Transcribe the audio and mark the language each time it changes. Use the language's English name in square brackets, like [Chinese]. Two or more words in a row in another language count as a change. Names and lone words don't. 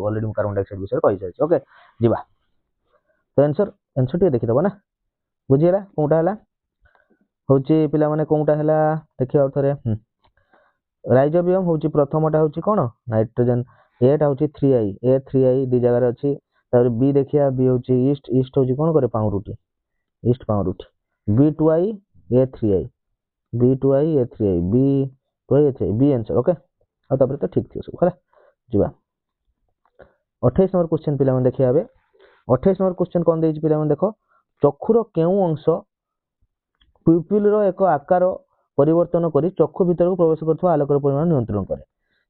[Odia] ଅଲରେଡି ମୁଁ [English] carbon dioxide [Odia] ବିଷୟରେ କହିସାରିଛି। ଓକେ, ଯିବା ତ ଆନ୍ସର ଟିକେ ଦେଖିଦେବ ନା, ବୁଝିହେଲା କୋଉଟା ହେଲା ହେଉଛି ପିଲାମାନେ, କୋଉଟା ହେଲା ଦେଖିବା ଆଉ ଥରେ। ରାଇଜୋବିୟମ ହେଉଛି ପ୍ରଥମଟା ହେଉଛି କ'ଣ ନାଇଟ୍ରୋଜେନ, ଏଟା ହେଉଛି 3I, A3I 2 ଜାଗାରେ ଅଛି। ତାପରେ ବି ଦେଖିବା, ବି ହେଉଛି ଇଷ୍ଟ, ଇଷ୍ଟ ହେଉଛି କ'ଣ କରେ ପାଉଁରୁଟି, ଇଷ୍ଟ ପାଉଁରୁଟି। [English] B2I A3I, B2I A3I, B2I A3I, [Odia] B ଆନ୍ସର। ଓକେ, ଆଉ ତାପରେ ତ ଠିକ ଥିବ ସବୁ ହେଲା। ଯିବା 28 [English] number question [Odia] ପିଲାମାନେ ଦେଖିବା ଏବେ। 28 [English] number question [Odia] କ'ଣ ଦେଇଛି ପିଲାମାନେ ଦେଖ, ଚକ୍ଷୁର କେଉଁ ଅଂଶ ପିପ୍ୟୁଲର ଏକ ଆକାର ପରିବର୍ତ୍ତନ କରି ଚକ୍ଷୁ ଭିତରକୁ ପ୍ରବେଶ କରୁଥିବା ଆଲୋକର ପରିମାଣ ନିୟନ୍ତ୍ରଣ କରେ।